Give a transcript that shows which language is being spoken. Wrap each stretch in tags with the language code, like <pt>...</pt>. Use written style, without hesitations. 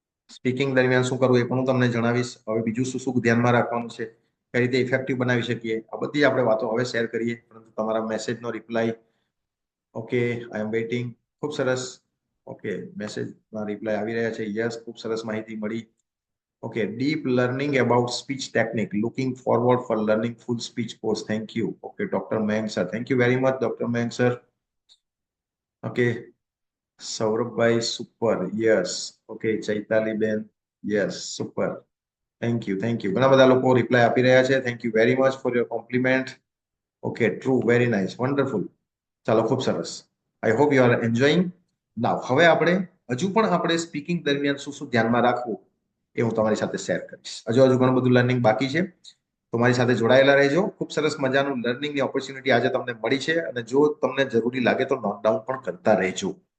<gu>Speaking દરમિયાન શું કરવું એ પણ હું તમને જણાવીશ. હવે બીજું શું શું ધ્યાનમાં રાખવાનું છે, કઈ રીતે ઇફેક્ટિવ બનાવી શકીએ, આ બધી આપણે વાતો હવે શેર કરીએ. પરંતુ તમારા મેસેજનો reply,</gu> <en>okay, I am waiting,</en> <gu>ખૂબ સરસ. ઓકે, મેસેજના રિપ્લાય આવી રહ્યા છે. યસ, ખૂબ સરસ માહિતી મળી.</gu> <en>Okay, deep learning about speech technique, looking forward for learning full speech course, thank you. Okay, Dr. Mayank sir, thank you very much, Dr. Mayank sir. Okay, Saurabhbhai, super, yes. Okay, Chaitali Ben, yes, super, thank you, thank you.</en> <gu>ઘણા બધા લોકો reply આપી રહ્યા છે.</gu> <en>Thank you very much for your compliment. Okay, true, very nice, wonderful.</en> <gu>ચાલો, ખૂબ સરસ.</gu> <en>I hope you are enjoying.</en> <gu>Now, હવે આપણે હજુ પણ આપણે સ્પીકિંગ દરમિયાન શું શું ધ્યાનમાં રાખવું એ હું તમારી સાથે શેર કરીશ. હજુ ઘણું બધું લર્નિંગ બાકી છે, તો મારી સાથે જોડાયેલા રહેજો. ખૂબ સરસ મજાનું લર્નિંગની ઓપોર્ચ્યુનિટી આજે તમને મળી છે, અને જો તમને જરૂરી લાગે તો નોટ ડાઉન પણ કરતા રહેજો.</gu>